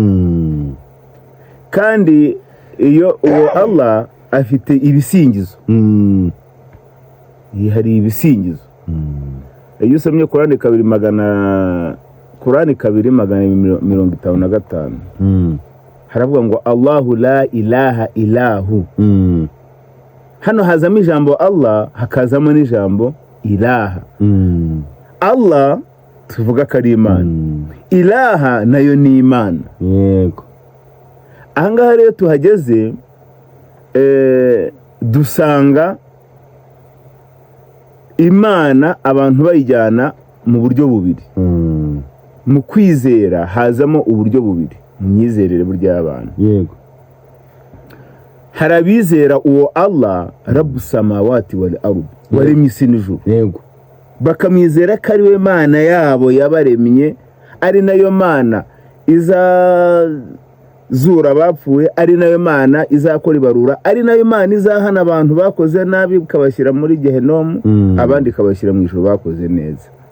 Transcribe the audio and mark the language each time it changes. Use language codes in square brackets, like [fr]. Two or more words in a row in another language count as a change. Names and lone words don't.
[rw] Kandi iyo uwo Allah afite ibisingizo, yihariye ibisingizo. Iyo usomye Kurani 2:255 haravuga ngo [ar] Allahu la ilaha ilahu. [rw] Hano hazamo ijambo Allah, hakazamo n'ijambo ilaha. Allah tuvuga ko ari Imana, ilaha nayo ni Imana. Yego. Ahangaha rero tuhageze, dusanga Imana abantu bayijyana mu buryo bubiri. Mu kwizera hazamo uburyo bubiri, mu myizerere burya y'abantu. Yego. Hari abizera uwo Allah [ar] Rabbus samawati wal ard, [rw] waremye isi n'ijuru. Yego. Bakamwizera ko ari we Mana yabo yabaremye, ari nayo Mana izazura abapfuye, ari nayo Mana izakora ibarura, ari nayo Mana izahana abantu bakoze nabi ikabashyira muri Gehenomu, abandi ikabashyira mu ijuru bakoze neza.